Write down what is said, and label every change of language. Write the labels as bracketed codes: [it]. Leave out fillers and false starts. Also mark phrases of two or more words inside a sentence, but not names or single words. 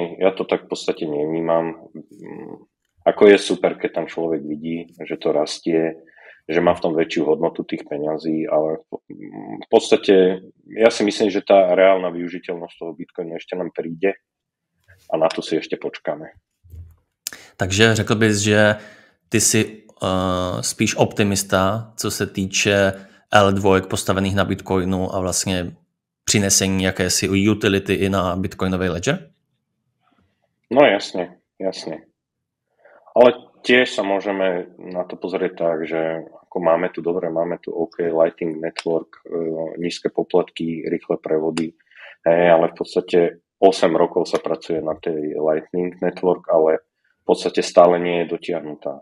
[sk] Ja to tak v podstate nevnímam. Ako je super, keď tam človek vidí, že to rastie, že má v tom väčšiu hodnotu tých peňazí, ale v podstate ja si myslím, že tá reálna využiteľnosť toho Bitcoinu ešte nám príde a na to si ešte počkáme. [cs] Takže řekl bys, že ty jsi spíš optimista, co se týče L2 postavených na Bitcoinu a vlastně přinesení jakési utility i na Bitcoinový ledger? [sk] No jasne. Ale tiež sa môžeme na to pozrieť tak, že ako máme tu OK, Lightning Network, nízke poplatky, rýchle prevody, ale v podstate 8 rokov sa pracuje na tej Lightning Network, ale v podstate stále nie je dotiahnutá.